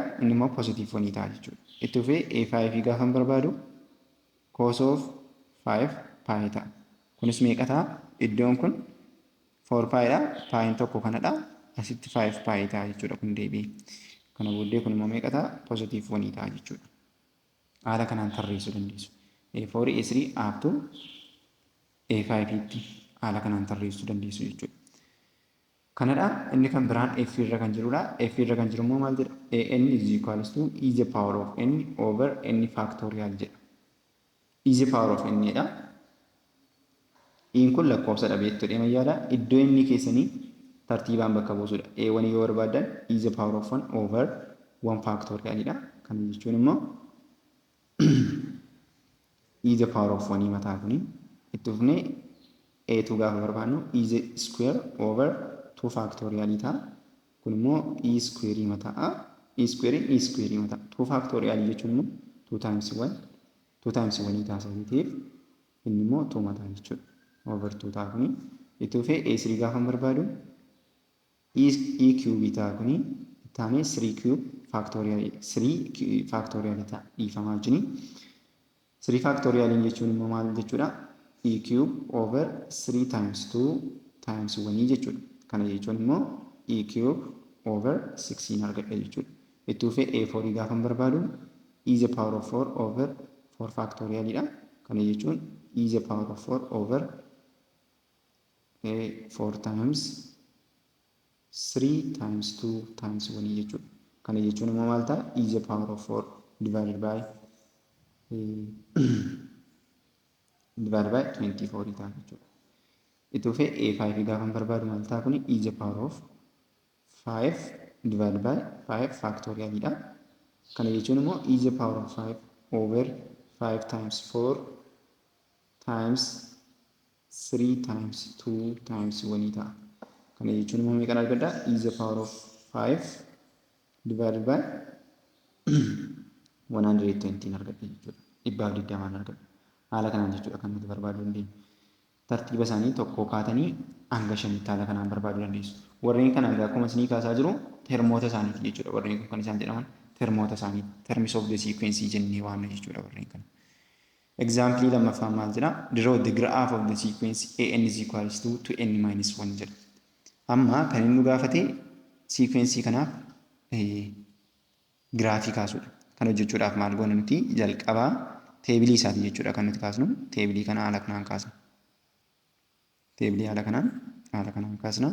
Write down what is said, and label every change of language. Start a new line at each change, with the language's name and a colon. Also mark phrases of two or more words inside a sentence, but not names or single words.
Oromo: Inni immoo positive 1 ta'a jechuudha. Itti fufee A5 gaafa barbaadu
English: cos of 5 pi
Oromo: ta'a. Kunis meeqa ta'a? Iddoon kun 4 pi dha. Pi tokko kanadha. Asitti 5 pi ta'a jechuudha kun deebi'ee. Kana booddee kun immoo meeqa ta'a? Positive 1 ta'a jechuudha. Haala kanaan tarreessuu dandeessu. A4, A3
English: up to
Oromo: A5 tti haala kanaan tarreessuu dandeessu jechuudha. Kanadha inni kan biraan F irra kan jirudha. F irra kan jiru immoo maal jedha?
English: An is equals to e the power of n over n factorial jedha. E the power of n dha.
Oromo: Iin kun lakkoofsa dhabeettudha mayyaadha. Iddoo inni keessanii tartiibaan bakka buusudha.
English: A1
Oromo: yoo barbaadan
English: e the power of 1 over 1 factorial dha.
Oromo: Kana jechuun immoo
English: e the power of 1
Oromo: mataa kuni itti fufnee a2 gaafa barbaannu
English: e the square over 2 factorial
Oromo: ta'a. Kun immoo e square mataa. E square mataa. 2 factorial jechuun immoo
English: 2 times 1
Oromo: ta'a sababii ta'eef inni immoo 2 mataa jechuudha. Over 2 ta'a kuni itti fufee a3 gaafa barbaadu
English: e cube
Oromo: ta'a kuni taane
English: 3 cube factorial
Oromo: ta'a dhiifamaa wajjini. 3 factorial jechuun immoo maal jechuudha?
English: E cube over 3 times 2 times 1 jechuudha.
Oromo: Kana jechuun immoo
English: E cube over 16
Oromo: argadha jechuudha. itti fufee
English: A4
Oromo: gaafa barbaadu
English: e the power of 4 over 4 factorial dha.
Oromo: Kana jechuun
English: e the power of 4 over 4 times 3 times 2 times 1 jechuudha.
Oromo: Kana jechuun immoo maal ta'a?
English: E the power of 4 divided by 24
Oromo: ta'a jechuudha. Itti fufee A5 gaafa barbaadu maal ta'a kuni?
English: E the power of 5 divided by 5 factorial dha.
Oromo: Kana jechuun immoo
English: e the power of 5 over 5 times 4 times 3 times 2 times 1 ta'a.
Oromo: Kana jechuun immoo meeqan argadda?
English: E the power of 5 divided by 120
Oromo: argadda jechuudha. 120 argadda. Haala kanaan jechuudha kan nuti barbaaduu dandeenyu. Tartiiba isaanii tokko kaatanii hanga shanitti haala kanaan barbaaduu dandeessu. Warreen kana akkuma isinii kaasaa jiru termoota isaaniiti jechuudha. Warreen kun kan isaan jedhaman termoota isaaniiti.
English: Terms of the sequence
Oromo: jennee waamna jechuudha warreen kana. Example lammaffaa maal jedha?
English: Draw the graph of the sequence an is equals to n minus 1 jedha.
Oromo: Amma kan inni nu gaafate sequence kanaaf giraafii kaasuudha. Kana hojjechuudhaaf maal goona nuti? Jalqabaa teebilii isaati jechuudha kan nuti kaasnu. Teebilii kana haala kanaan kaasna. Teebilii haala kanaan kaasna.